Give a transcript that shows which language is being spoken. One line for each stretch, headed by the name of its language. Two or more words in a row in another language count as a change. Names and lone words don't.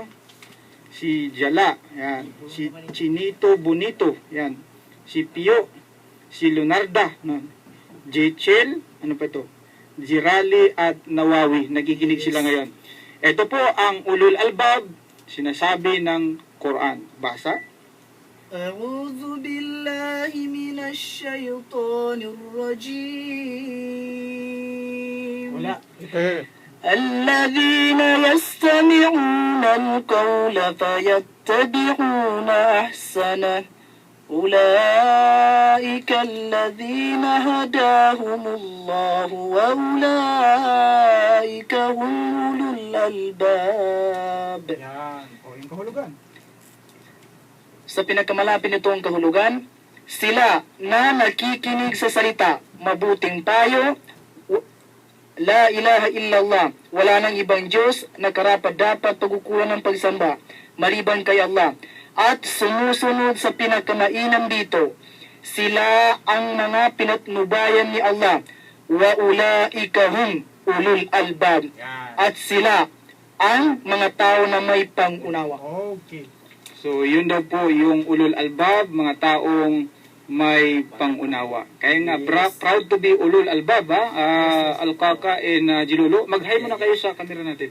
Filipino: Si Jala, yan. Si Chinito Bonito, yan. Si Pio, si Lunarda, no? Jechel, ano pa ito? Jirali at Nawawi, nagiginig sila ngayon. Ito po ang
Arabic: أولو الألباب,
Filipino: sinasabi ng Quran. Basa?
Arabic: أعوذ بالله من الشيطان الرجيم Wala.
Filipino: Eh,
Arabic: الذين يستمعون القول فيتبعون أحسنه أولئك الذين هداهم الله وأولئك هم أولو الألباب.
Filipino: Yan. O, yung kahulugan. Sa pinakamalapit nitong kahulugan, sila na nakikinig sa salita, mabuting payo,
Arabic: لا إله إلا الله,
Filipino: wala nang ibang Diyos na karapat-dapat pagkukulan ng pagsamba, maliban kay Allah, at sumusunod sa pinakamainam dito, sila ang mga pinatnubayan ni Allah,
Arabic: وأولئك هم أولو الألباب,
Filipino: Yan. at sila ang mga tao na may pangunawa. Okay. So, yun daw po yung
Arabic: أولو الألباب,
Filipino: mga taong may pangunawa. Kaya nga,
English: proud to be
Arabic: أولو الألباب,
Filipino: ha? Alkaka and Jilulu. Mag-hi muna kayo sa camera natin.